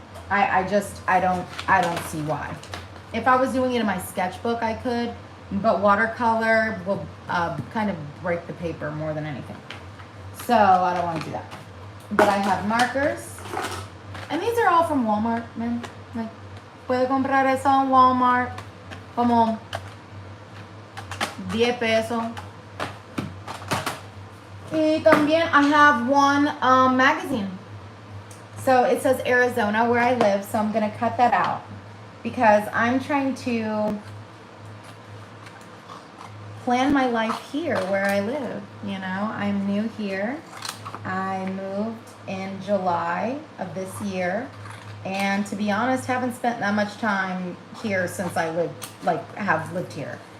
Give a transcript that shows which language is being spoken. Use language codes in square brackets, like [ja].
[en] I don't see why. If I was doing it in my sketchbook, I could, but watercolor will kind of break the paper more than anything. So I don't want to do that. But I have markers, and these are all from Walmart, man. Like, [es] puede comprar eso en Walmart como 10 pesos. Y también [en] I have one magazine. So it says Arizona where I live, so I'm gonna cut that out because I'm trying to plan my life here where I live. You know, I'm new here. I moved in July of this year, and to be honest, haven't spent that much time here since I have lived here.